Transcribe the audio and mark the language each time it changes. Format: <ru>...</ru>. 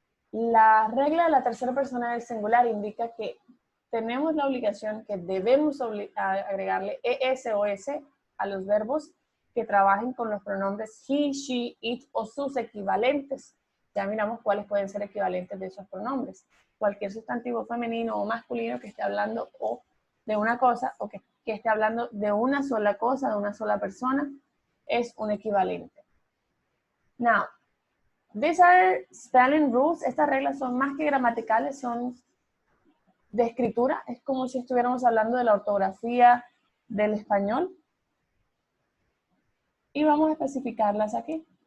<es>La regla de la tercera persona del singular indica que tenemos la obligación, que debemos agregarle ES o S a los verbos que trabajen con los pronombres he, she, it o sus equivalentes. Ya miramos cuáles pueden ser equivalentes de esos pronombres. Cualquier sustantivo femenino o masculino que esté hablando o de una cosa o que esté hablando de una sola cosa, de una sola persona, es un equivalente.</es> <en>Now, these are spelling rules.</en> <es>Estas reglas son más que gramaticales, son de escritura. Es como si estuviéramos hablando de la ortografía del español. Y vamos a especificarlas aquí.</es>